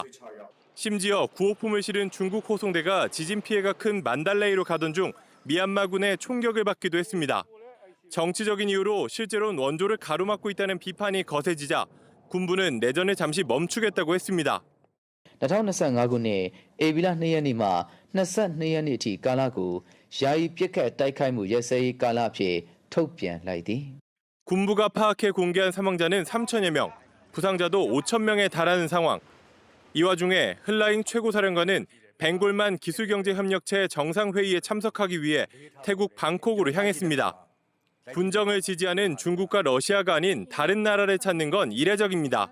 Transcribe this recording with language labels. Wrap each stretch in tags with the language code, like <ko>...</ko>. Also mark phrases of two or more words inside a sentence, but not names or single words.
<ko>심지어 구호품을 실은 중국 호송대가 지진 피해가 큰 만달레이로 가던 중 미얀마군의 총격을 받기도 했습니다. 정치적인 이유로 실제로는 원조를 가로막고 있다는 비판이 거세지자 군부는 내전을 잠시 멈추겠다고 했습니다.</ko> <my>2025 ဧပြီလ 2 ရက်နေ့မှ 22 ရက်နေ့အထိကာလကိုယာယီပစ်ခတ်တိုက်ခိုက်မှုရဲစဲရေးကာလအဖြစ်ထုတ်ပြန်လိုက်သည်.</my> <ko>군부가 파악해 공개한 사망자는 3천여 명, 부상자도 5천 명에 달하는 상황. 이 와중에 흘라잉 최고사령관은 벵골만 기술경제협력체 정상회의에 참석하기 위해 태국 방콕으로 향했습니다. 분정을 지지하는 중국과 러시아가 아닌 다른 나라를 찾는 건 이례적입니다.</ko>